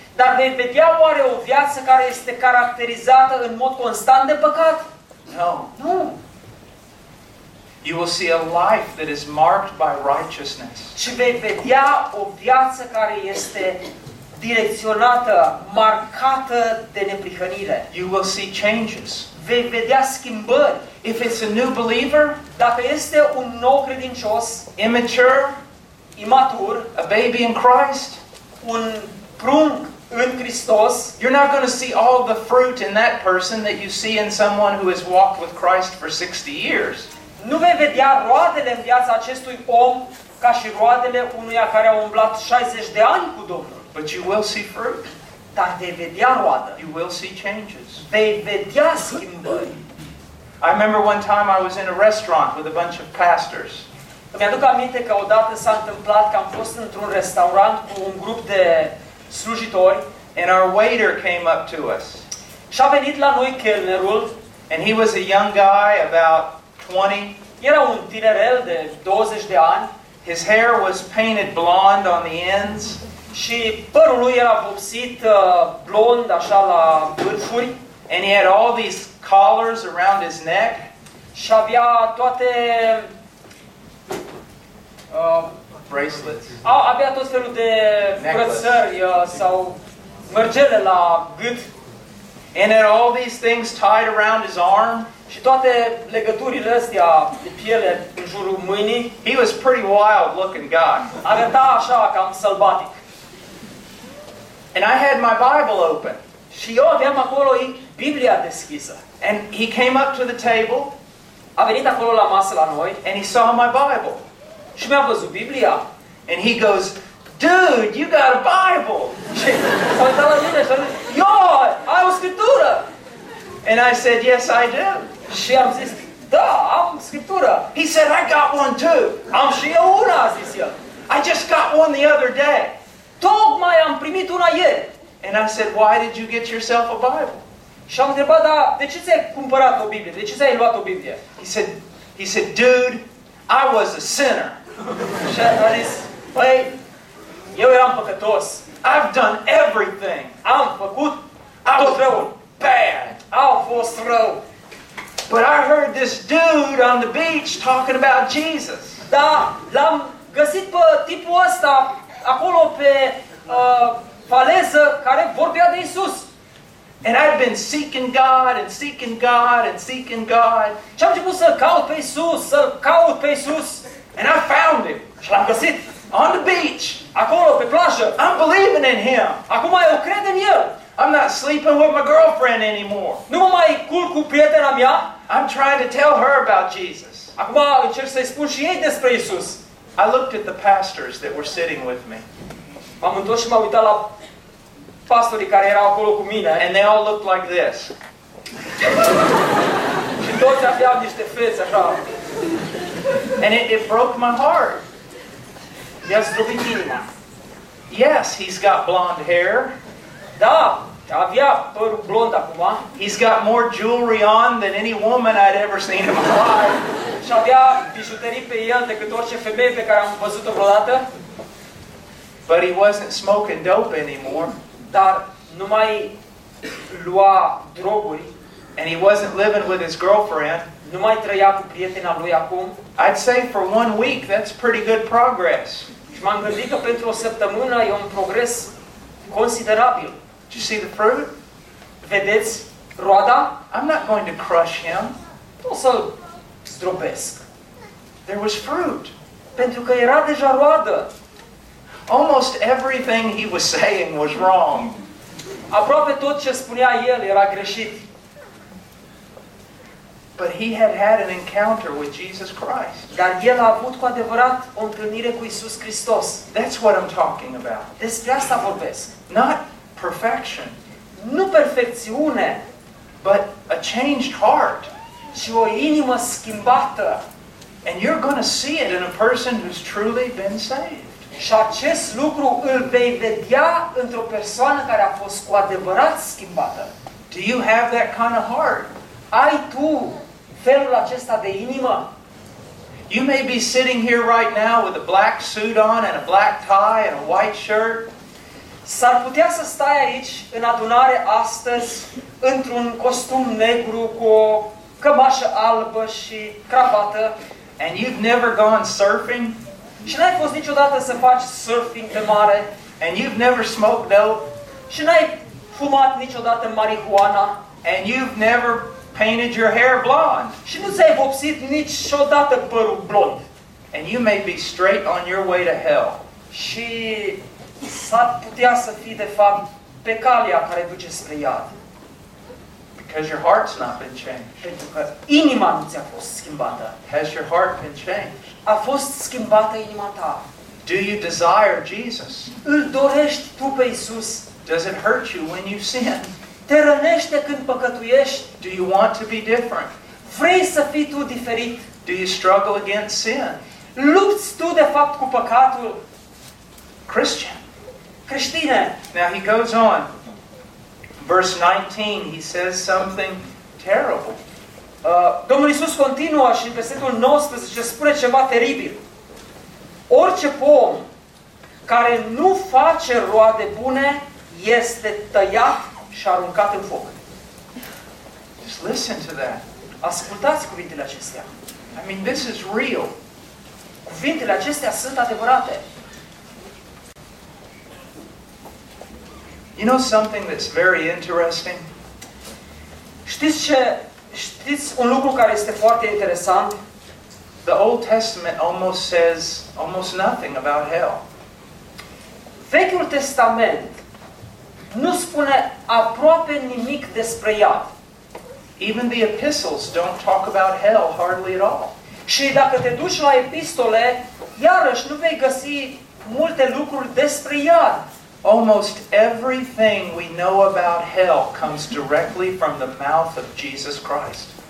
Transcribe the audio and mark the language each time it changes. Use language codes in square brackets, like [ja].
[ro] Dar vei vedea oare o viață care este caracterizată în mod constant de păcat? [en] No. [ro] Nu. [en] You will see a life that is marked by righteousness. [ro] Și vei vedea o viață care este direcționată, marcată de neprihănire. [en] You will see changes. [ro] Vei vedea schimbări. [en] If it's a new believer, [ro] dacă este un nou credincios, [en] immature, [ro] imatur, [en] a baby in Christ, [ro] un prunc în Hristos, [en] you're not going to see all the fruit in that person that you see in someone who has walked with Christ for 60 years. [ro] Nu vei vedea roadele în viața acestui om ca și roadele unuia care a umblat 60 de ani cu Domnul. [en] But you will see fruit. [ro] Dar vei vedea roadă. [en] You will see changes. [ro] Vei vedea schimbări. [en] I remember one time I was in a restaurant with a bunch of pastors. [ro] Mi-aduc aminte că odată s-a întâmplat că am fost într-un restaurant cu un grup de slujitori. [en] And our waiter came up to us. [ro] Și a venit la noi chelnerul. [en] And he was a young guy about 20. [ro] Era un tinerel de 20 de ani. [en] His hair was painted blonde on the ends. [ro] Și părul lui era vopsit blond așa la vârfuri. [en] And he had all these collars around his neck. [ro] Și avea toate [en] bracelets. [ro] Avea tot felul de brățări sau mărgele la gât. [en] And had all these things tied around his arm. [ro] Și toate legăturile astea de piele în jurul mâinii. [en] He was pretty wild looking guy. [ro] Arăta așa cam sălbatic. [en] And I had my Bible open. [ro] Și eu aveam acolo Biblia deschisă. [en] And he came up to the table. [ro] A venit acolo la masă la noi. [en] And he saw my Bible. [ro] Și mi-a văzut Biblia. [en] And he goes, "Dude, you got a Bible." [ro] Și s-a uitat la mine și a zis, "Yo, ai o scriptură." [en] And I said, "Yes, I do." [ro] Și am zis, "Da, am scriptură." [en] He said, "I got one too." [ro] Am și eu una, a zis el. [en] "I just got one the other day." [ro] Tocmai am primit una ieri. [en] And I said, "Why did you get yourself a Bible?" [ro] Și am întrebat, "Da, de ce ți-ai cumpărat o Biblie? De ce ți-ai luat o Biblie?" [en] He said, "Dude, I was a sinner." [ro] Și a zis, "Păi, eu eram păcătos. [en] I've done everything." [ro] Am făcut tot răul. [en] Bad. [ro] Au fost rău. [en] But I heard this dude on the beach talking about Jesus. [ro] Da, l-am găsit pe tipul ăsta acolo pe faleză care vorbea de Isus. [en] And I've been seeking God and seeking God and seeking God. [ro] Și am început să caut pe Isus, să caut pe Isus. [en] And I found him. [ro] Și l-am găsit [en] on the beach, [ro] acolo pe plajă. [en] I'm believing in him. [ro] Acum eu cred în el. [en] I'm not sleeping with my girlfriend anymore. [ro] Nu mă mai culc cu prietena mea. [en] I'm trying to tell her about Jesus. [ro] Acum încerc să-i spun și ei despre Iisus. [en] I looked at the pastors that were sitting with me. [ro] M-am întors și m-am uitat la pastorii care erau acolo cu mine. [en] And they all looked like this. [ro] Și toți aveau niște fețe așa. [en] And it broke my heart. [ro] I-a zdrobit inima. [en] Yes, he's got blonde hair. [ro] Da, avea părul blond acum. [en] He's got more jewelry on than any woman I'd ever seen in my life. [ro] Și avea bijuterii pe el decât orice femeie pe care am văzut-o vreodată. [en] But he wasn't smoking dope anymore. [ro] Dar nu mai lua droguri. [en] And he wasn't living with his girlfriend. [ro] Nu mai trăia cu prietena lui acum. [en] I'd say for one week that's pretty good progress. [ro] Și m-am gândit că pentru o săptămână e un progres considerabil. [en] Do you see the fruit? [ro] Vedeți roada? [en] I'm not going to crush him. [ro] O să zdrobesc. [en] There was fruit. [ro] Pentru că era deja roadă. [en] Almost everything he was saying was wrong. [ro] Aproape tot ce spunea el era greșit. [en] But he had had an encounter with Jesus Christ. [ro] Dar el a avut cu adevărat o întâlnire cu Isus Hristos. [en] That's what I'm talking about. [ro] Despre asta vorbesc. [en] Not perfection. [ro] Nu perfecțiune. [en] But a changed heart. [ro] Și o inimă schimbată. [en] And you're going to see it in a person who's truly been saved. [ro] Și acest lucru îl vei vedea într-o persoană care a fost cu adevărat schimbată. [en] Do you have that kind of heart? [ro] Ai tu felul acesta de inimă? [en] You may be sitting here right now with a black suit on and a black tie and a white shirt. [ro] S-ar putea să stai aici în adunare astăzi într-un costum negru cu o cămașă albă și cravată. [en] And you've never gone surfing? [ro] Și n-ai fost niciodată să faci surfing pe mare? [en] And you've never smoked dope? [ro] Și n-ai fumat niciodată marihuana? [en] And you've never painted your hair blonde? [ro] Și nu ți-ai vopsit niciodată părul blond? [en] And you may be straight on your way to hell. [ro] Și s-ar putea să fii de fapt pe calea care duce spre iad. [en] Has your heart not been changed? [ro] Pentru că inima nu ți-a fost schimbată. [en] Has your heart been changed? [ro] A fost schimbată inima ta. [en] Do you desire Jesus? [ro] Îl dorești tu pe Iisus? [en] Does it hurt you when you sin? [ro] Te rănește când păcătuiești? [en] Do you want to be different? [ro] Vrei să fii tu diferit? [en] Do you struggle against sin? [ro] Lupți tu de fapt cu păcatul? [en] Christian. [ro] Creștine. [en] Now he goes on. Verse 19, he says something terrible. [ro] Domnul Iisus continuă și în versetul 19 spune ceva teribil. Orice pom care nu face roade bune este tăiat și aruncat în foc. [en] Just listen to that. [ro] Ascultați cuvintele acestea. [en] I mean, this is real. [ro] Cuvintele acestea sunt adevărate. [en] You know something that's very interesting? [ro] Știți ce? Știți un lucru care este foarte interesant? [en] The Old Testament almost says almost nothing about hell. [ro] Vechiul Testament nu spune aproape nimic despre iad. [en] Even the epistles don't talk about hell hardly at all. [ro] Și dacă te duci la epistole, iarăși nu vei găsi multe lucruri despre iad. [en] Almost everything we know about hell comes directly from the mouth of Jesus Christ.